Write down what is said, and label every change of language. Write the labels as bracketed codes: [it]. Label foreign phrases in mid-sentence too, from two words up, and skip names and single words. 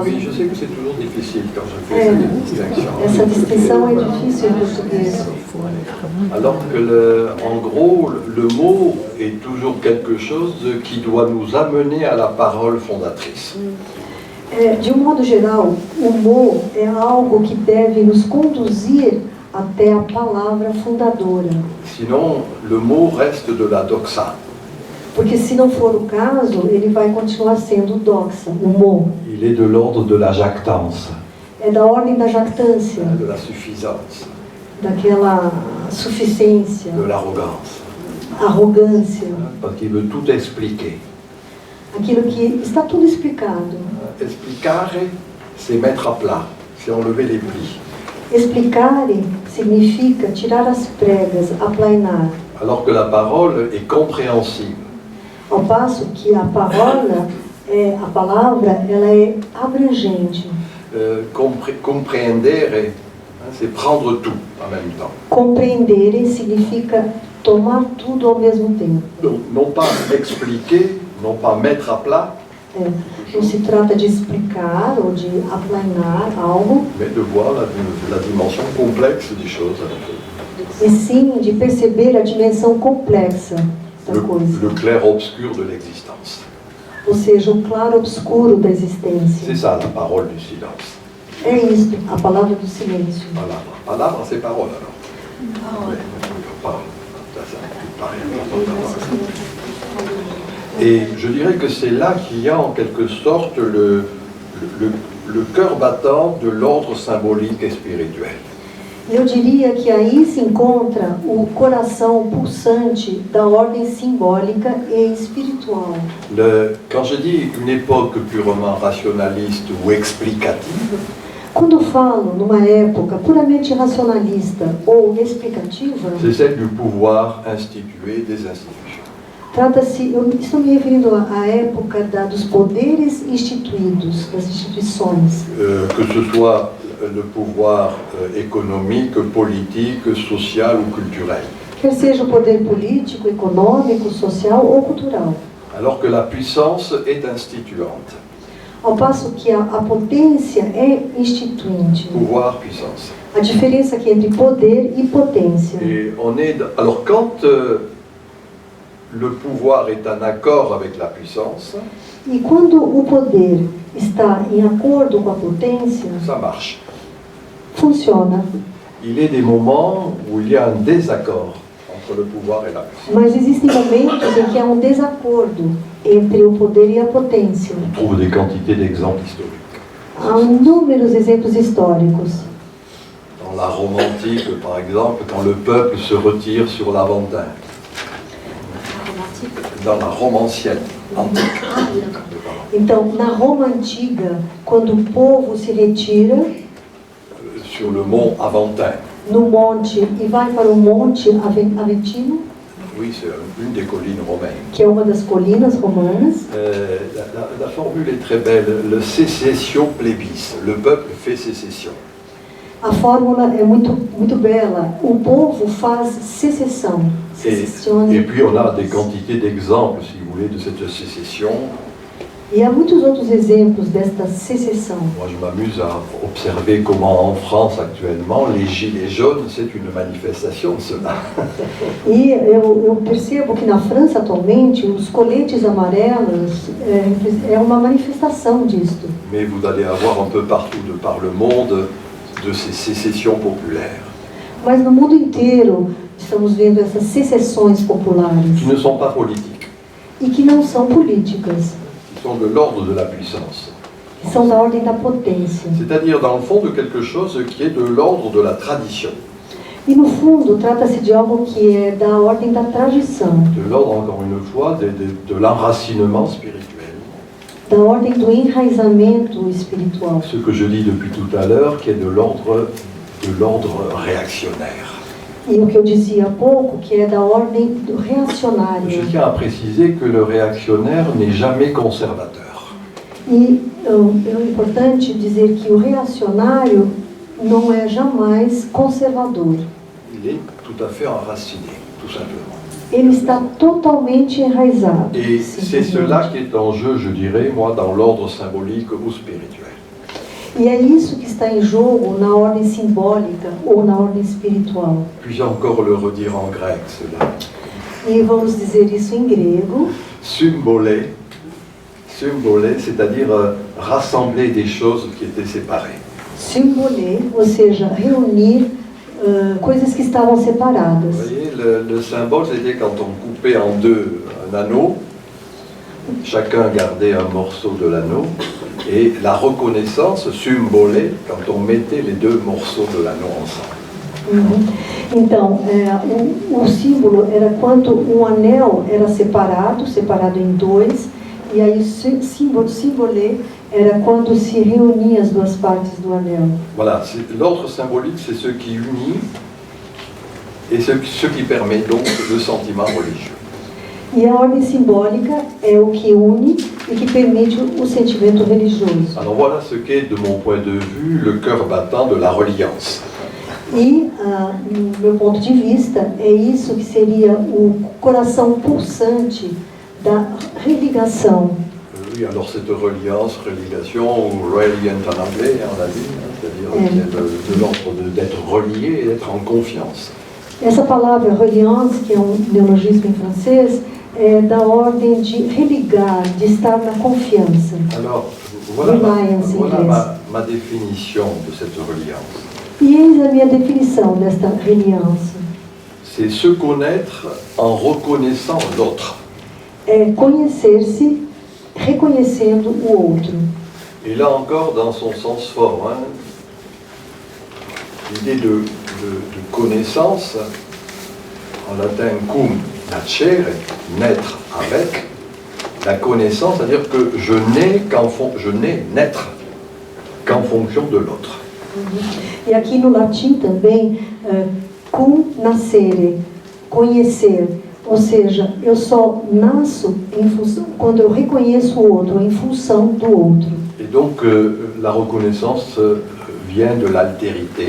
[fr] Oui, je sais que c'est toujours difficile quand je fais cette distinction. [pt] Essa distinção é difícil em português. [fr] Alors que, en gros, le mot est toujours quelque chose qui doit nous amener à la parole fondatrice. [pt] De um modo geral, o mot é algo que deve nos conduzir até a palavra fundadora. [fr] Sinon, le mot reste de la doxa. [pt] Porque se não for o caso, ele vai continuar sendo doxa, o mot. [fr] Il est de l'ordre de la jactance, [pt] É da ordem da jactância, [fr] de la suffisance, [pt] daquela suficiência, [fr] de l'arrogance. [pt] arrogância, [fr] Parce qu'il veut tout expliquer. [pt] aquilo que está tudo explicado. [fr] Explicare, c'est mettre à plat, c'est enlever les plis. [pt] Explicare significa tirar as pregas, aplainar. [fr] Alors que la parole est compréhensible. [pt] Ao passo que a palavra, ela é abrangente. [fr] Compreendere, c'est prendre tout en même temps. [pt] Compreendere significa tomar tudo ao mesmo tempo. [fr] Donc, non pas expliquer, non pas mettre à plat, [pt] Não se trata de explicar ou de aplainar algo, [fr] mais de voir la dimension complexe des choses. [pt] e sim de perceber a dimensão complexa da coisa. [fr] Le clair-obscur de l'existence. [pt] Ou seja, o claro obscuro da existência. [fr] C'est ça la parole du silence. [pt] É isso, a palavra do silêncio. [fr] Voilà. Palabre, c'est parole alors. Oui, parole. Ça paraît important. Et je dirais que c'est là qu'il y a en quelque sorte le cœur battant de l'ordre symbolique et spirituel. [pt] Eu diria que aí se encontra o coração pulsante da ordem simbólica e espiritual. [fr] Quand je dis une époque purement rationaliste ou explicative, [pt] Quando falo numa época puramente racionalista ou explicativa, [fr] c'est celle du pouvoir institué des institutions. [pt] trata-se, eu estou me referindo à época dos poderes instituídos, das instituições. [fr] Que ce soit le pouvoir économique, politique, social ou culturel. [pt] Quer seja o poder político, econômico, social ou cultural. [fr] Alors que la puissance est instituante. [pt] Ao passo que a potência é instituinte. [fr] Pouvoir, puissance. [pt] A diferença aqui entre poder e potência. [fr] Et alors quand le pouvoir est en accord avec la puissance, [pt] E quando o poder está em acordo com a potência, [fr] ça marche. [pt] funciona. [fr] Il est des moments où il y a un désaccord entre le pouvoir et la puissance. [pt] Mas existem momentos em que há desacordo entre o poder e a potência. [fr] On trouve des quantités d'exemples historiques. [pt] Há inúmeros exemplos históricos. [fr] Dans la Rome antique, par exemple, quand le peuple se retire sur l'Aventin. Dans la Rome ancienne, antique. [pt] Então, na Roma antiga, quando o povo se retira [fr] Sur le mont Aventin. [pt] no monte e vai para o monte Aventino, [fr] Oui, c'est une des collines romaines. [pt] que é uma das colinas romanas, [fr] La formule est très belle. Le [la] sécession plébis. [fr] Le peuple fait sécession. [pt] A fórmula é muito bela. O povo faz secessão. [fr] Et puis on a des quantités d'exemples, si vous voulez, de cette sécession. [pt] E há muitos outros exemplos desta secessão. [fr] Moi, je m'amuse à observer comment en France actuellement, les gilets jaunes, c'est une manifestation de cela. [pt] E eu percebo que na França atualmente os coletes amarelos é uma manifestação disto. [fr] Mais vous allez avoir un peu partout de par le monde de ces sécessions populaires. [pt] Mas no mundo inteiro estamos vendo essas secessões populares [fr] Qui ne sont pas politiques, [pt] e que não são políticas, [fr] qui sont de l'ordre de la puissance. [pt] que são da ordem da potência. [fr] C'est-à-dire dans le fond de quelque chose qui est de l'ordre de la tradition. [pt] E no fundo trata-se de algo que é da ordem da tradição, [fr] De l'ordre, encore une fois, de l'enracinement spirituel. [pt] da ordem do enraizamento espiritual. [fr] Ce que je dis depuis tout à l'heure, qui est de l'ordre réactionnaire. [pt] E o que eu dizia há pouco, que é da ordem do reacionário. [fr] Je tiens à préciser que le réactionnaire n'est jamais conservateur. [pt] E é importante dizer que o reacionário não é jamais conservador. [fr] Il est tout à fait enraciné, tout simplement. [pt] Ele está totalmente enraizado. [fr] Et c'est cela qui est en jeu, je dirais, moi, dans l'ordre symbolique ou spirituel. [pt] E é isso que está em jogo na ordem simbólica ou na ordem espiritual. [fr] Puis-je encore le redire en grec, cela? [pt] E vamos dizer isso em grego. [fr] Symbolé, c'est-à-dire rassembler des choses qui étaient séparées. [pt] Symbolé, ou seja, reunir coisas que estavam separadas. [fr] Vous voyez, le symbole, c'était quand on coupait en deux un anneau, chacun gardait un morceau de l'anneau, et la reconnaissance symbolée quand on mettait les deux morceaux de l'anneau ensemble. [pt] Então, o símbolo era quando um anel era separado em dois, e aí symbolé era quando se reunia as duas partes do anel. [fr] Voilà, l'ordre symbolique, c'est ce qui unit et ce qui permet donc le sentiment religieux. [pt] E a ordem simbólica é o que une e que permite o sentimento religioso. [fr] Alors voilà ce qu'est, de mon point de vue, le cœur battant de la reliance. [pt] E, no meu ponto de vista, é isso que seria o coração pulsante da religação. [fr] Oui, alors cette religation, ou reliant en anglais, on a dit, c'est-à-dire de l'ordre d'être relié et d'être en confiance. [pt] Essa palavra reliance, que é um neologismo em francês, é da ordem de religar, de estar na confiança. [fr] Alors, voilà ma définition de cette reliance. [pt] E eis a minha definição desta reliance. [fr] C'est se connaître en reconnaissant l'autre. [pt] É conhecer-se reconhecendo o outro. [fr] Et là encore, dans son sens fort, l'idée de connaissance, en latin [la] cum nascere, [fr] naître avec, la connaissance, c'est-à-dire que je n'ai naître qu'en fonction de l'autre. [pt] E aqui no latim também, [la] cum nascere, [pt] conhecer. Ou seja, eu só nasço em função, quando eu reconheço o outro, em função do outro. [fr] Et donc, la reconnaissance vient de l'altérité.